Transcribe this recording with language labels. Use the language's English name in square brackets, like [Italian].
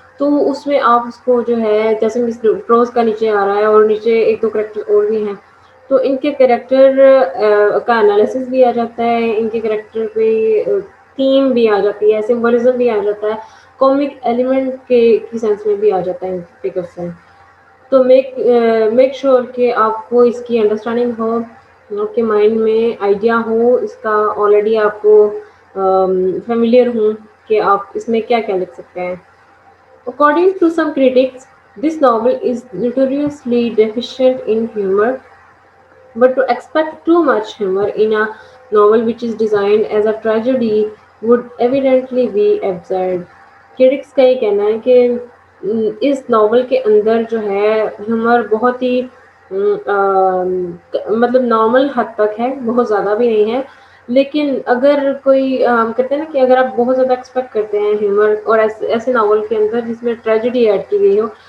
[Hindi] तो उसमें आप उसको जो है, जैसे मिस प्रोज का नीचे आ रहा है और नीचे एक दो करेक्टर और भी हैं, तो इनके कैरेक्टर का एनालिसिस भी आ जाता है, इनके कैरेक्टर पे थीम भी आ जाती है, सिंबलिज्म भी आ जाता है, कॉमिक एलिमेंट के की सेंस में भी आ जाता है इनके क्वेश्चन। तो मेक श्योर कि आपको इसकी अंडरस्टैंडिंग हो, आपके माइंड में आइडिया हो इसका, ऑलरेडी आपको फेमिलियर हूँ कि आप इसमें क्या क्या लिख सकते हैं। [English] According to some critics, this novel is notoriously deficient in humor, but to expect too much humor in a novel which is designed as a tragedy would evidently be absurd. [Hindi] Critics का ये कहना है कि इस novel के अंदर जो है ह्यूमर बहुत ही मतलब नॉर्मल हद तक है, बहुत ज़्यादा भी नहीं है। लेकिन अगर कोई कहते हैं ना कि अगर आप बहुत ज़्यादा एक्सपेक्ट करते हैं ह्यूमर और ऐसे नॉवल के अंदर जिसमें ट्रेजेडी ऐड की गई हो,